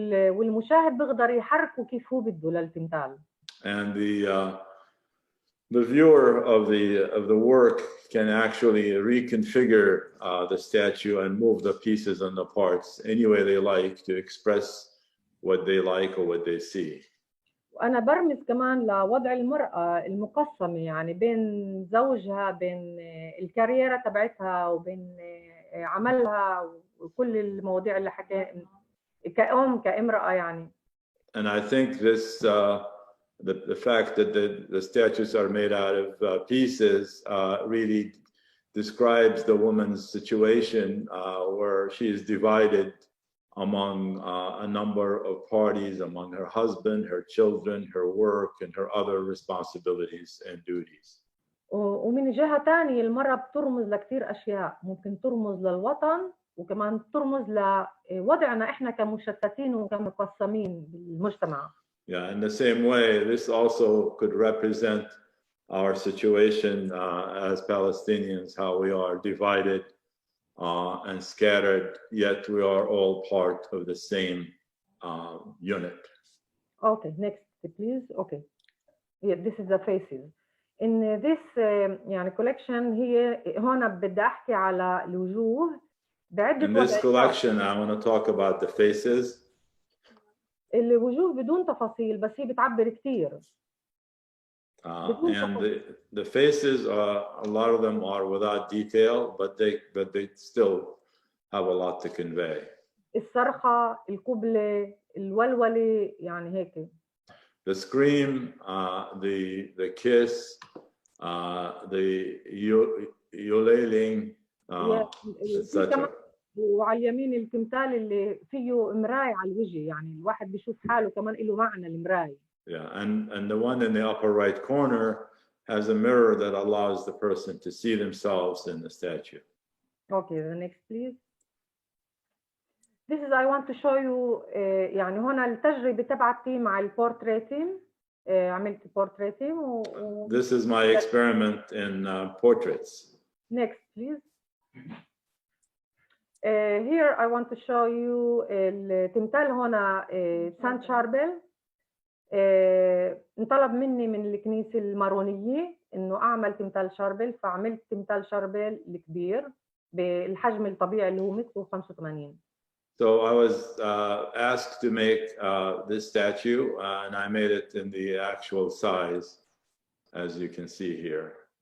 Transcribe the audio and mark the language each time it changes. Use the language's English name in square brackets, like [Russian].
[Arabic] والمشاهد بيقدر يحركه كيف هو بده للتمثال. [English] And the viewer of the work can actually reconfigure the statue and move the pieces and the parts any way they like to express what they like or what they see. [Arabic] وأنا برمز كمان لوضع المرأة المقسمة، يعني بين زوجها، بين الكاريرة تبعتها، وبين عملها، وكل المواضيع اللي حكى كأم كامرأة يعني. [English] And I think this the fact that the statues are made out of pieces really describes the woman's situation where she is divided among a number of parties, among her husband, her children, her work, and her other responsibilities and duties. [Arabic] ومن جهة تانية المرأة بترمز لكثير أشياء، ممكن ترمز للوطن وكمان ترمز لوضعنا إحنا كمشتتين وكمقسمين بالمجتمع. [English] Yeah, in the same way, this also could represent our situation as Palestinians, how we are divided and scattered, yet we are all part of the same unit. Okay, next please. Okay, yeah, this is the faces. In this [Arabic] يعني [English] collection [Arabic] هي هون بدي أحكي على الوجوه بعدة. [English] In this collection, I want to talk about the faces. [Arabic] الوجوه بدون تفاصيل بس هي بتعبر كثير. [English] And the faces a lot of them are without detail, but they still have a lot to convey. [Arabic] الصرخة، القبلة، الولولة، يعني هيك. [English] The scream, the kiss, the ulailing, etc. [Arabic] وعلى اليمين التمثال اللي فيه مراية على الوجه، يعني الواحد بيشوف حاله كمان له معنى المراية. [English] Yeah, and the one in the upper right corner has a mirror that allows the person to see themselves in the statue. Okay, the next please. This is I want to show you [Arabic] يعني هنا التجربة تبعتي مع البورتريتين، عملت بورتريتين [English] This is my experiment in portraits. Next please. Here I want to show you [Arabic] التمثال هنا سان شاربل. انطلب مني من الكنيسة المارونية إنه أعمل تمثال شاربل، فعملت تمثال شاربل الكبير بالحجم الطبيعي اللي هو متر 85. [English] So I was asked to make this statue, and I made it in the actual size, as you can see here.